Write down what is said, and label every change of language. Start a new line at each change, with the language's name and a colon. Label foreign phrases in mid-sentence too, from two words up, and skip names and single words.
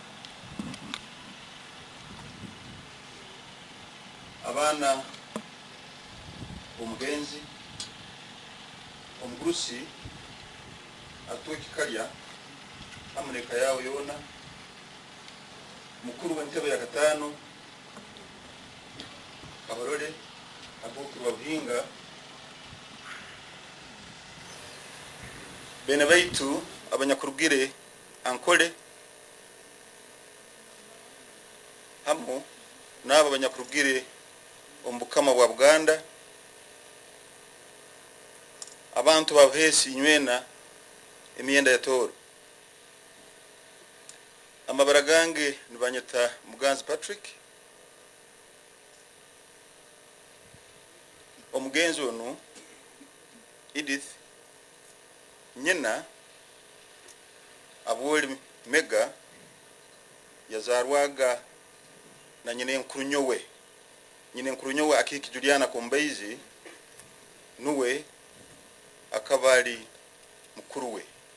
Tooro: abana umugenzi omugurusi atukikalya amuneka yawe yona mukuru w'entebe ya gatano abarore abokuru babuhinga bene baitu abanyakurugire ankole hamo nabo banyakurugire ombukama bwa Buganda abantu babhesi nywena emyenda ya toro amabara gange nibanyeta Muganzi Patrick omugenzi ono Edith nyina abuli mega yazarwaga na nyine nkurunyowe akiki Juliana Kombeizi nuwe akabali mukuru we